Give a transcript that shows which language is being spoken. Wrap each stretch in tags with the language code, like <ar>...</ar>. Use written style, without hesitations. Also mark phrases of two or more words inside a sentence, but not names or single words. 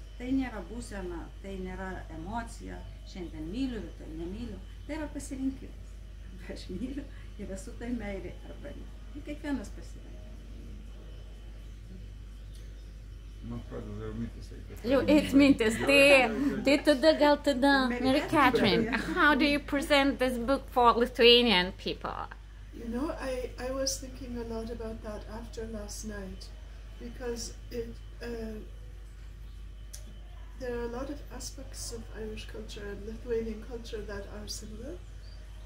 <lt>Tai nėra būsena, tai nėra emocija, šiandien myliu, rytoj nemyliu, tai yra pasirinkimas. Aš myliu ir esu tai meilė arba ne. Ir kiekvienas pasirenka. Man pradeda jau mintis eiti. Jau eit mintis. Tai tada,</lt> <en>Mary Catherine, how do you present this book for Lithuanian people? You know, I was thinking a lot about that after last night, because there are a lot of aspects of Irish culture and Lithuanian culture that are similar.</en>